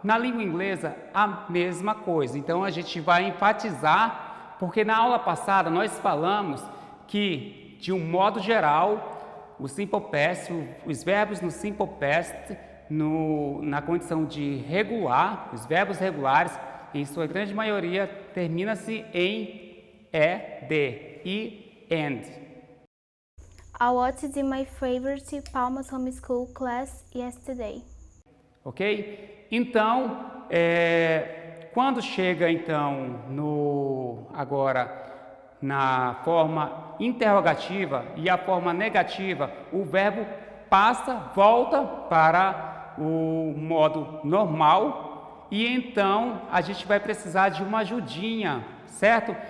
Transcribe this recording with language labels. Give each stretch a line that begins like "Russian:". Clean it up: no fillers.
Portuguese: Na língua inglesa, a mesma coisa. Então a gente vai enfatizar, porque na aula passada nós falamos que, de um modo geral, o simple past, os verbos no simple past, na condição de regular, os verbos regulares, em sua grande maioria, termina-se em ed e end.
English: I watched my favorite Palmas Homeschool class yesterday. Ok?
Portuguese: Então, quando chega então agora na forma interrogativa e a forma negativa, o verbo volta para o modo normal e então a gente vai precisar de uma ajudinha, certo?